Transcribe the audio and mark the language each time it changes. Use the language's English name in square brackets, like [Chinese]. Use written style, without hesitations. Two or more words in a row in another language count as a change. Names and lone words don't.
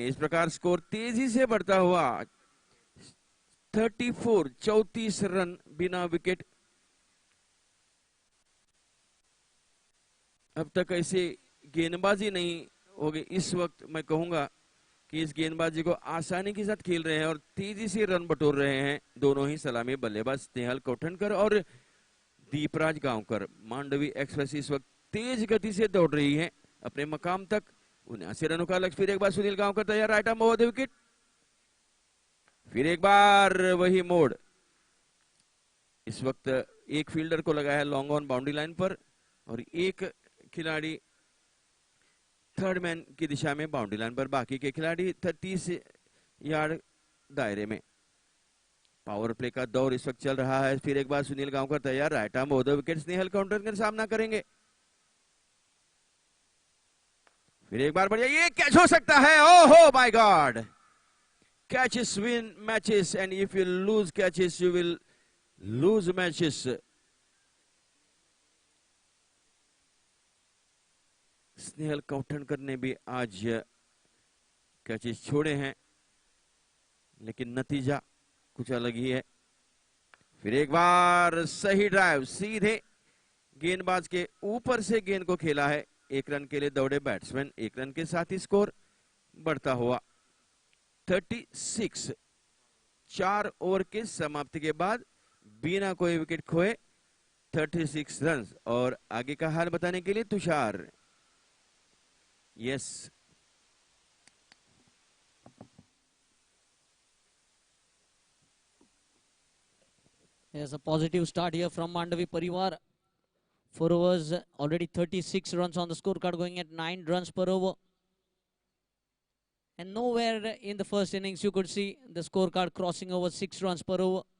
[Hindi] इस प्रकार स्कोर तेजी से बढ़ता हुआ 34 रन बिना विकेट। अब तक ऐसे गेंदबाजी नहीं होगी। इस वक्त मैं कहूंगा कि इस गेंदबाजी को आसानी के साथ खेल रहे हैं और तेजी से रन बटोर रहे हैं दोनों ही सलामी बल्लेबाज स्नेहल कोठनकर और दीपराज गांवकर। मांडवी एक्सप्रेस इस वक्त तेज गति से दौड़ रही है अपने मकाम तक। 79 रनों का लक्ष्य। फिर एक बार सुनील गांवकर तैयार [English] right arm over the wicket. [Hindi] फिर एक बार वही मोड़। इस वक्त एक फील्डर को लगा है [English] long on boundary line [Hindi] पर और एक खिलाड़ी [English] third man [Hindi] की दिशा में [English] boundary line [Hindi] पर, बाकी के खिलाड़ी 30 यार्ड दायरे में। [English] power play [Hindi] का दौर इस वक्त चल रहा है। फिर एक बार सुनील गांवकर तैयार [English] right arm over the wicket. [Hindi] स्नेहल कोठनकर सामना करेंगे। फिर एक बार बढ़िया, ये कैच हो सकता है। [English] Oho my God, catches win matches and if you lose catches you will lose matches. [Hindi] स्नेहल कोठनकर ने भी आज कैचेस छोड़े हैं, लेकिन नतीजा कुछ अलग ही है। फिर एक बार सही ड्राइव सीधे गेंदबाज के ऊपर से गेंद को खेला है। 1 रन के लिए दौड़े बैट्समैन। 1 रन के साथ ही स्कोर बढ़ता हुआ 36। 4 ओवर के समाप्ति के बाद बिना कोई विकेट खोए 36 रन। और आगे का हाल बताने के लिए तुषार। [English] यस, There's a positive start here from Mandavi Parivar. 4 overs, already 36 runs on the scorecard, going at 9 runs per over. And nowhere in the first innings you could see the scorecard crossing over 6 runs per over.